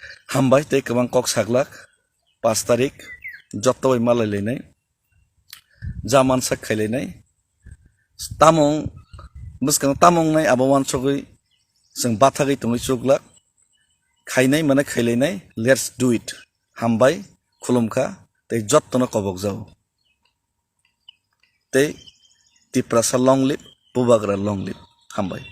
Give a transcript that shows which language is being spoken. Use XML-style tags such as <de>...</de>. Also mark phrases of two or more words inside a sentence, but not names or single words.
<trp>हामबाय तै गोबां कक साग्लाक 5 तारिख जत्तबाय मालायलायनाय जामान साक खायलायनाय तामं बसखां तामंनाय आबावान सगै जों बाथागै तङै चुगलाक खायनाय माने खायलायनाय</trp> <en>let's do it</en> <trp>हामबाय खुलुमखा तै जत्तनो कबक जाव तै तिप्रासा</trp> <en>long live</en> <trp>बुबाग्रा</trp> <en>long live</en> <trp>हामबाय।</trp>